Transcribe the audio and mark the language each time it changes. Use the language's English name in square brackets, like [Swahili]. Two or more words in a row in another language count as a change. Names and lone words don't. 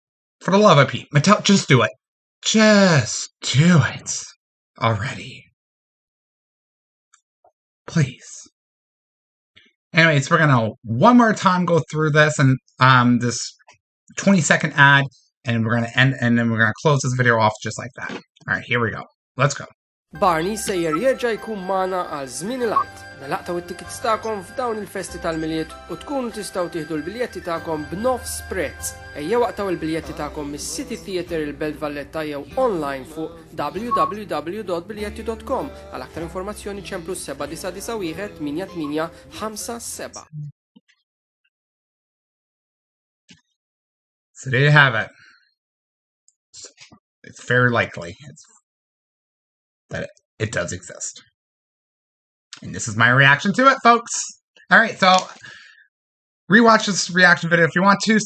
[English] For the love of Pete. Mattel, just do it. Just do it already. Please. Anyways, we're gonna one more time go through this and this 20-second ad, and we're gonna end, and then we're gonna close this video off just like that. Alright, here we go. Let's go. [Maltese] Barney sejjer jerġa' jkun magħna għal żmien il-għid. Nalaqtaw it-tickets tagħkom f'dawn il-festi tal-miljiet u tkunu tistgħu tieħdu l-biljetti tagħkom b'nofs prezz. Ejja waqtaw il-biljetti tagħkom mis-City Theatre il-Belt Valletta jew online fuq www.biljetti.com. Għal aktar informazzjoni ċemplu 799 8857. [English] So there you have it. It's very likely that it does exist. And this is my reaction to it, folks. Alright, so rewatch this reaction video if you want to.